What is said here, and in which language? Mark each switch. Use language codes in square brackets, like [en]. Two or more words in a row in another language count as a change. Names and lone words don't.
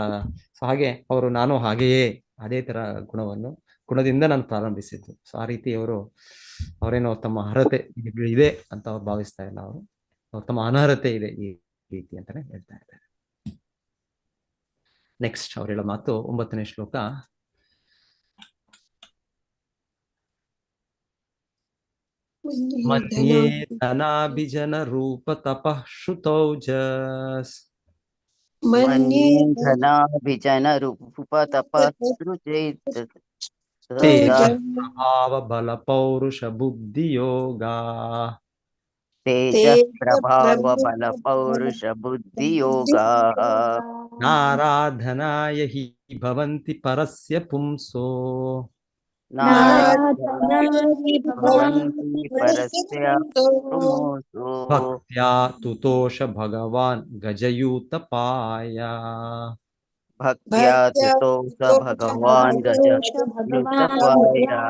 [kn] ಸೊ ಹಾಗೆ ನಾನು ಹಾಗೆಯೇ ಅದೇ ತರ ಗುಣದಿಂದ ನಾನು ಪ್ರಾರಂಭಿಸಿದ್ದು. ಸೊ ಆ ರೀತಿ ಅವರೇನೋ ತಮ್ಮ ಅರ್ಹತೆ ಇದೆ ಅಂತ ಭಾವಿಸ್ತಾ ಇಲ್ಲ, ಅವ್ರು ತಮ್ಮ ಅನರ್ಹತೆ ಇದೆ ಈ ರೀತಿ ಅಂತಾನೆ ಹೇಳ್ತಾ ಇದ್ದಾರೆ. ನೆಕ್ಸ್ಟ್ ಅವ್ರು ಹೇಳೋ ಮಾತು 9ನೇ ಶ್ಲೋಕ. [sa] ಮನ್ಯೇ ಧನಾಭಿಜನ ರೂಪ ತಪಃ ಶ್ರುತೌಜಸ್. ಮನ್ಯೇ ಧನಾಭಿಜನ ರೂಪ ತಪಃ ತೇಜಃ ಬಲ ಪೌರುಷ ಬುದ್ಧಿ ಯೋಗ. ತೇಜಃ ಪ್ರಭಾವ ಬಲ ಪೌರುಷ ಬುದ್ಧಿ ಯೋಗ. ನಾರಾಧನಾಯ ಹಿ ಭವಂತಿ ಪರಸ್ಯ ಪುಂಸೋ. ಭಕ್ತ್ಯಾ ತುತೋಷ ಭಗವಾನ್ ಗಜಯೂತಪಾಯ. ಭಕ್ತ್ಯಾ ತುತೋಷ ಭಗವಾನ್ ಗಜಯೂತಪಾಯ.